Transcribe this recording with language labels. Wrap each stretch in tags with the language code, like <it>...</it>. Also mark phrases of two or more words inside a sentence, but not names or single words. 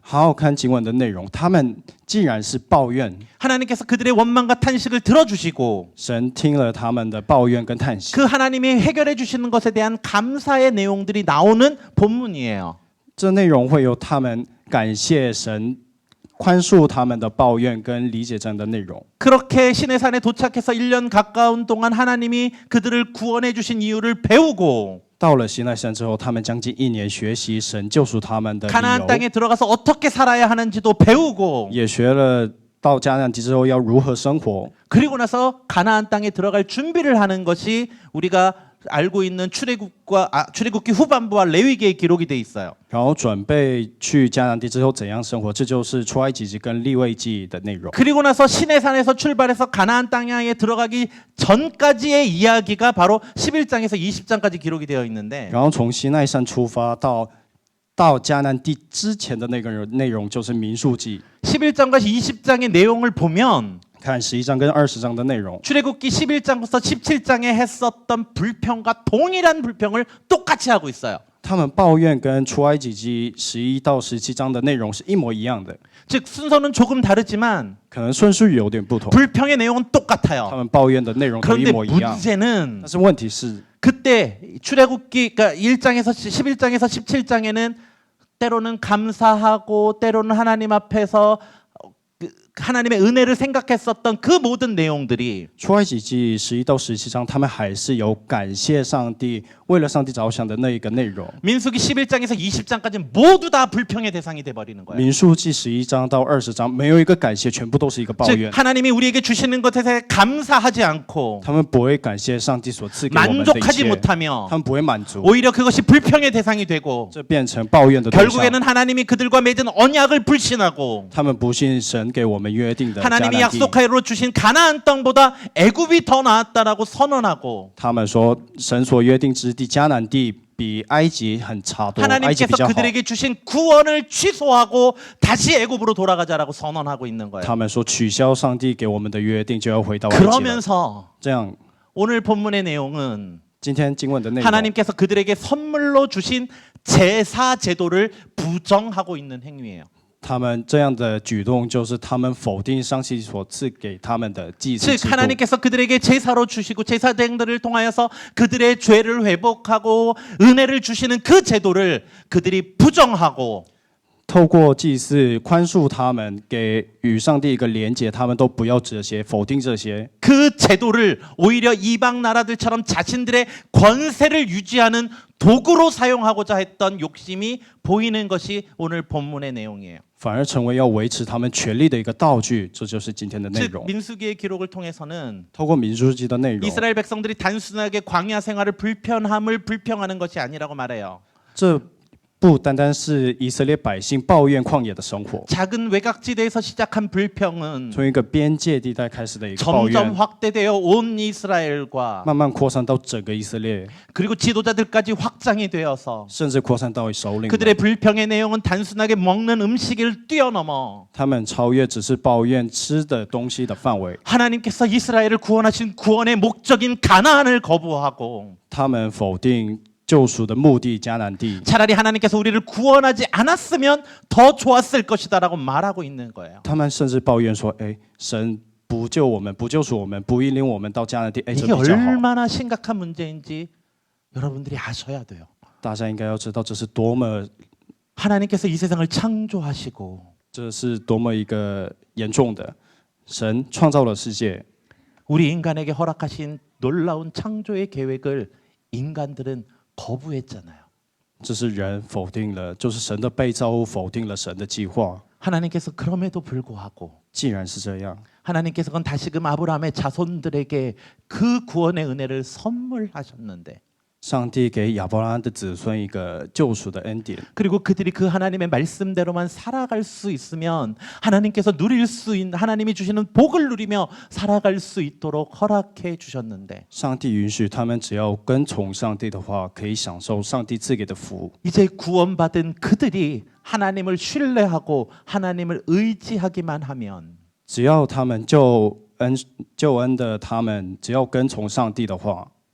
<zh>好好看经文的内容，他们既然是抱怨，</zh> <ko>하나님께서 그들의 원망과 탄식을 들어주시고</ko> <zh>神听了他们的抱怨跟叹息，</zh> <ko>그 하나님이 해결해 주시는 것에 대한 감사의 내용들이 나오는 본문이에요.</ko> <zh>这内容会由他们感谢神宽恕他们的抱怨跟理解神的内容。</zh> <ko>그렇게 시내산에 도착해서 1년 가까운 동안 하나님이 그들을 구원해 주신 이유를 배우고</ko> <zh>到了西奈山之后，他们将近1年学习神救赎他们的理</zh> <ko>가나안</ko> <zh>由，</zh> <ko>땅에 들어가서 어떻게 살아야 하는지도 배우고</ko> <zh>也学了到迦南地之后要如何生活。</zh> <ko>그리고 나서 가나안 땅에 들어갈 준비를 하는 것이 우리가 알고 있는 출애굽기 후반부와 레위기에 기록이 돼 있어요.</ko> <zh>然后准备去迦南地之后怎样生活，这就是出埃及记跟利未记的内容。</zh> <ko>그리고 나서 시내산에서 출발해서 가나안 땅에 들어가기 전까지의 이야기가 바로 11장에서 20장까지 기록이 되어 있는데</ko> <zh>然后从西奈山出发到迦南地之前的那个内容就是民数记。</zh> <ko>11장과 20장의 내용을 보면</ko> <zh>看11章跟20章的内容，</zh> <ko>출애굽기 11장부터 17장에 했었던 불평과 동일한 불평을 똑같이 하고 있어요.</ko> <zh>他们抱怨跟出埃及记11到17章的内容是一模一样的，</zh> <ko>즉 순서는 조금 다르지만</ko> <zh>可能顺序有点不同，</zh> <ko>불평의 내용은</ko> <zh>他</zh> <ko>똑같아요.</ko> <zh>们抱怨的内容都一</zh> <ko>그런데</ko> <zh>模一样。</zh> <ko>문제는</ko> <zh>但是问题是，</zh> <ko>그때 출애굽기 그러니까 1장에서 11장에서 17장에는 때로는 감사하고 때로는 하나님 앞에서 하나님의 은혜를 생각했었던 그 모든 내용들이</ko> <zh>出埃及记11到17章，他们还是有感谢上帝，为了上帝着想的那一个内容。</zh> <ko>민수기 11장에서 20장까지 모두 다 불평의 대상이 돼 버리는 거예요.</ko> <zh>民数记11章到20章没有一个感谢，全部都是一个抱</zh> <ko>즉</ko> <zh>怨。</zh> <ko>하나님이 우리에게 주시는 것에 대해 감사하지 않고</ko> <zh>他们不会感谢上帝所赐给我们的一</zh> <ko>만족하지</ko> <zh>切，</zh> <ko>못하며</ko> <zh>他们不会满足，</zh> <ko>오히려 그것이 불평의 대상이 되고</ko> <zh>这变成抱怨的对象。</zh> <ko>결국에는 하나님이 그들과 맺은 언약을 불신하고</ko> <zh>他们不信神给我们约定的迦南</zh> <ko>하나님이</ko> <zh>地，</zh> <ko>약속하여 주신 가나안 땅보다 애굽이 더 나았다라고 선언하고</ko> <zh>他们说神所约定之地迦南地比埃及很差多，埃及比</zh> <ko>하나님께서</ko> <zh>较好。</zh> <ko>그들에게 주신 구원을 취소하고 다시 애굽으로 돌아가자라고 선언하고 있는 거예요.</ko> <zh>他们说取消上帝给我们的约定，就要回到埃及了。</zh> <ko>그러면서</ko> <zh>这样，</zh> <ko>오늘 본문의 내용은</ko> <zh>今天经文的内容，</zh> <ko>하나님께서 그들에게 선물로 주신 제사 제도를 부정하고 있는 행위예요.</ko> <zh>他们这样的举动，就是他们否定上帝所赐给他们的祭祀</zh> <ko>즉</ko> <zh>制度。</zh> <ko>하나님께서 그들에게 제사로 주시고 제사장들을 통하여서 그들의 죄를 회복하고 은혜를 주시는 그 제도를 그들이 부정하고</ko> <zh>透过祭祀宽恕他们，给与上帝一个连结，他们都不要这些，否定这些。</zh> <ko>그 제도를 오히려 이방 나라들처럼 자신들의 권세를 유지하는 도구로 사용하고자 했던 욕심이 보이는 것이 오늘 본문의 내용이에요.</ko> <zh>反而成为要维持他们权力的一个道具，这就是今天的内</zh> <ko>즉</ko> <zh>容。</zh> <ko>민수기의 기록을 통해서는</ko> <zh>透过民书记的内容，</zh> <ko>이스라엘 백성들이 단순하게 광야 생활을 불편함을 불평하는 것이 아니라고 말해요.</ko> <zh>这不单单是以色列百姓抱怨旷野的生活，</zh> <ko>작은 외곽지대에서 시작한 불평은</ko> <zh>从一个边界地带开始的一个抱</zh> <ko>점점</ko> <zh>怨，</zh> <ko>확대되어 온 이스라엘과</ko> <zh>慢慢扩散到整个以色列，</zh> <ko>그리고 지도자들까지 확장이 되어서</ko> <zh>甚至扩散到首领们。</zh> <ko>그들의 불평의 내용은 단순하게 먹는 음식을 뛰어넘어</ko> <zh>他们超越只是抱怨吃的东西的范围，</zh> <ko>하나님께서 이스라엘을 구원하신 구원의 목적인 가나안을 거부하고</ko> <zh>他们否定救赎的目的迦南地，</zh> <ko>차라리 하나님께서 우리를 구원하지 않았으면 더 좋았을 것이다라고 말하고 있는 거예요.</ko> <zh>他们甚至抱怨说：“哎，神不救我们，不救赎我们，不引领我们到迦南地，哎，这</zh> <ko>이게</ko> <zh>比较好。</zh> <ko>얼마나 심각한 문제인지 여러분들이 아셔야 돼요. ”</ko> <zh>大家应该要知道，这是多么，</zh> <ko>하나님께서 이 세상을 창조하시고</ko> <zh>这是多么一个严重的。神创造了世界，</zh> <ko>우리 인간에게 허락하신 놀라운 창조의 계획을 인간들은 거부했잖아요.</ko> <zh>这是人否定了，就是神的被造物否定了神的计划。</zh> <ko>하나님께서 그럼에도 불구하고</ko> <zh>既然是这样，</zh> <ko>하나님께서는 다시금 아브라함의 자손들에게 그 구원의 은혜를 선물하셨는데</ko> <zh>上帝给亚伯拉罕的子孙一个救赎的恩典，</zh> <ko>그리고 그들이 그 하나님의 말씀대로만 살아갈 수 있으면 하나님께서 누릴 수 있는 하나님이 주시는 복을 누리며 살아갈 수 있도록 허락해 주셨는데</ko> <zh>上帝允许他们只要跟从上帝的话，可以享受上帝赐给的福。</zh> <ko>이제 구원받은 그들이 하나님을 신뢰하고 하나님을 의지하기만 하면</ko> <zh>只要他们救恩的他们，只要跟从上帝的话，</zh>